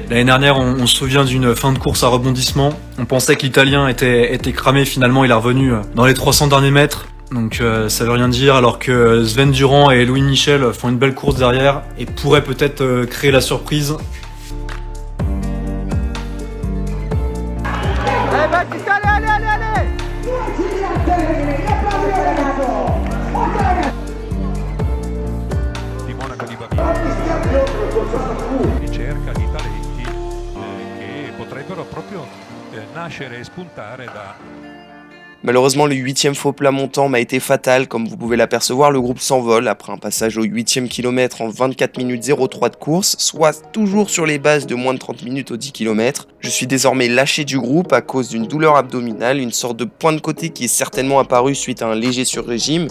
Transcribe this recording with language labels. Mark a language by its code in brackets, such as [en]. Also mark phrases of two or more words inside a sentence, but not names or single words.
[fr] L'année dernière, on se souvient d'une fin de course à rebondissement. On pensait que l'Italien était cramé. Finalement, il est revenu dans les 300 derniers mètres. Donc ça veut rien dire, alors que Sven Durand et Louis Michel font une belle course derrière et pourraient peut-être créer la surprise. Allez Baptiste, allez. [it] Di Monaco di Baviera ricerca di talenti che potrebbero proprio nascere e spuntare [fr] Malheureusement, le 8e faux plat montant m'a été fatal. Comme vous pouvez l'apercevoir, le groupe s'envole après un passage au 8e kilomètre en 24 minutes 03 de course, soit toujours sur les bases de moins de 30 minutes au 10 km. Je suis désormais lâché du groupe à cause d'une douleur abdominale, une sorte de point de côté qui est certainement apparu suite à un léger sur-régime.